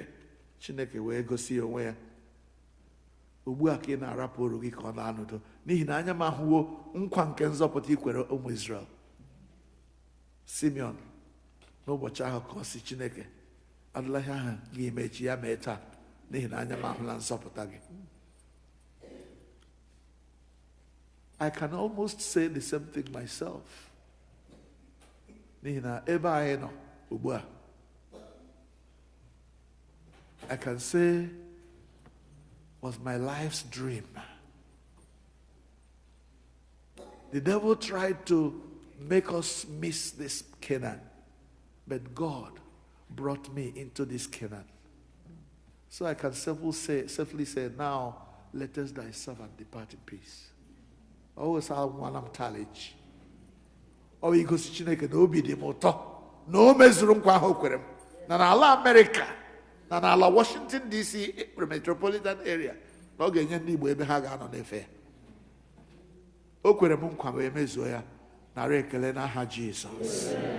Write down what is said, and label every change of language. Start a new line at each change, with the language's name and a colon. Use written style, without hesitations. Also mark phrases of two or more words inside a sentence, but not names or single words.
Igbo: Chineke wee gosi ya onwe ya. Ugbu a ka ị na-arapụ oru gị ka ọ na-anọdụ, n'ihi na anya m ahụwo nkwa nke nzọpụta ikwere ụmụ Izrel. Simeon n'ụbọchị ahụ ka ọ si Chineke, adịla ihe ahụ gị mechi ya mee taa, n'ihi na anya m ahụla nzọpụta gị.
English: I can almost say the same thing myself.
Igbo: N'ihi na ebe anyị nọ ugbu a,
English: I can say was my life's dream. The devil tried to make us miss this Canaan, but God brought me into this Canaan. So I can safely say, now let us thy servant depart in peace. Always have one challenge. Oh, you go to
Igbo: Chineke na obi dị m ụtọ na o mezuru nkwa ahụ kwere m na n'ala America na n'ala Washington DC
English: metropolitan area
Igbo: na ọ ga-enye ndị Igbo ebe ha ga-anọ n'efe ya. O kwere m nkwa wee mezuo ya. Nara ekele n'aha Jizọs.